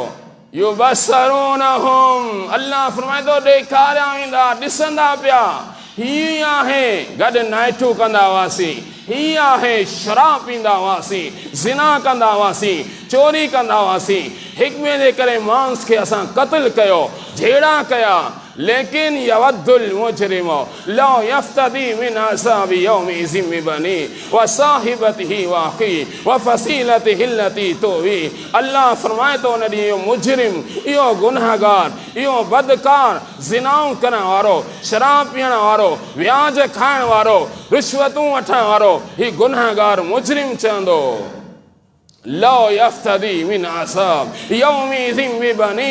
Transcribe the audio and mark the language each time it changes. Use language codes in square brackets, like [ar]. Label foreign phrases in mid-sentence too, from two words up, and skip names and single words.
[sd] युबस्सरूनहुम, अल्लाह फरमाए थो ॾेखारिया वेंदा, ॾिसंदा पिया। हीअ आहे, गॾु नाइटूं कंदा हुआसीं, हीअ आहे शराब पींदा हुआसीं, ज़िना कंदा हुआसीं, चोरी कंदा हुआसीं, हिक ॿिए जे करे मांस खे असां क़त्ल कयो, झेड़ा कया। [ar] लेकिन يود المجرم لو يفتدي من عذاب يومئذ ببني وصاحبته وأخي وفصيلته التي تؤوي. [sd] अल्लाह फरमाए थो, न ॾींहुं इहो मुजरिम, इहो गुनहगार, इहो बदकार, ज़िनाऊं करण वारो, शराब पीअण वारो, व्याज खाइण वारो, रिश्वतूं वठण वारो, हीउ गुनहगार मुजरिम चवंदो [ar] لو يفتدي من عذاب يومئذ ببني.